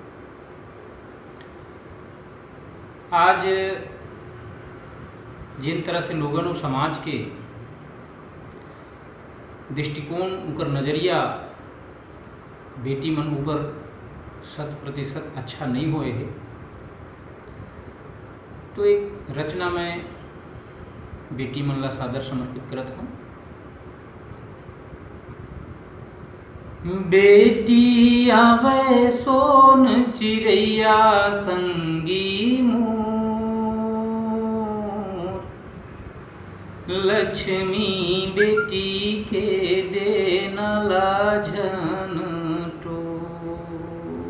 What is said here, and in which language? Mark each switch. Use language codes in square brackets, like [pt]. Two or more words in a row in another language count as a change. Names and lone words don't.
[hne] आज जिन तरह से लोगों और समाज के दृष्टिकोण उकर नज़रिया बेटी मन ऊपर 100% अच्छा नहीं होए है, तो एक रचना में बेटी मन ला सादर समर्पित करत हूँ। बेटी आवे सोन चिड़ैया संगी मोर, लक्ष्मी बेटी के देना लाजन टोर।